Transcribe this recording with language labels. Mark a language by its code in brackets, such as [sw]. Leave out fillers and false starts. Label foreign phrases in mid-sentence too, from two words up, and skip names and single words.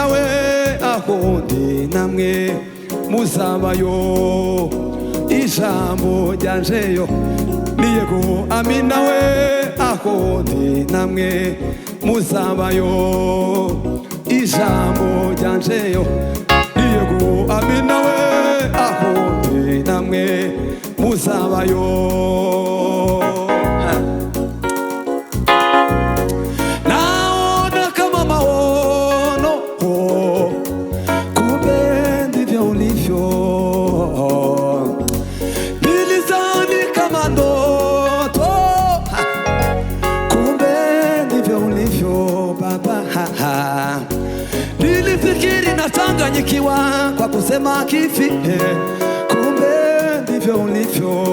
[rn] we aho ndi namwe muzabayo ijambo ryanjeyo ni yego amina we aho ndi namwe muzabayo ijambo ryanjeyo ni yego amina we aho ndi namwe muzabayo [sw] naona kama maono kumbe ndivyo ulivyo nilizani kama ndoto kumbe ndivyo ulivyo baba nilifikiri nachanganyikiwa kwa kusema kifi kumbe ndivyo ulivyo